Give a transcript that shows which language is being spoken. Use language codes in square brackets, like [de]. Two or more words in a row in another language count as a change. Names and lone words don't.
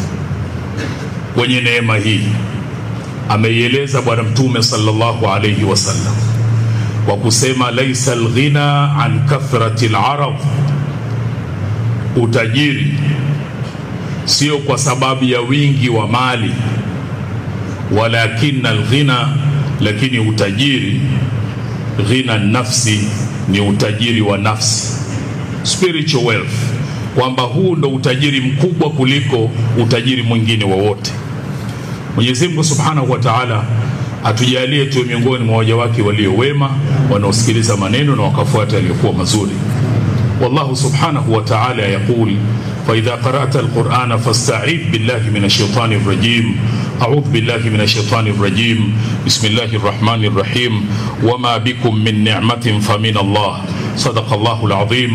[sw] Kwenye neema hii ameieleza Bwana Mtume [ar] صلى الله عليه وسلم [sw] kwa kusema [ar] ليس الغنى عن كثرة العرض, [sw] utajiri sio kwa sababu ya wingi wa mali, [ar] ولكن الغنى, [sw] lakini utajiri, [ar] غنى النفس, [sw] ni utajiri wa nafsi. [en] Spiritual wealth [sw] kwamba huu ndo utajiri mkubwa kuliko utajiri mwingine wowote. Mwenyezi Mungu [ar] سبحانه وتعالى [sw] atujalie tu miongoni mwa waja wake walio wema, wanaosikiliza maneno na wakafuata yaliyokuwa mazuri. [ar] والله سبحانه وتعالى يقول: فإذا قرأت القرآن فاستعذ بالله من الشيطان الرجيم. أعوذ بالله من الشيطان الرجيم. بسم الله الرحمن الرحيم. وما بكم من نعمة فمن الله. صدق الله العظيم.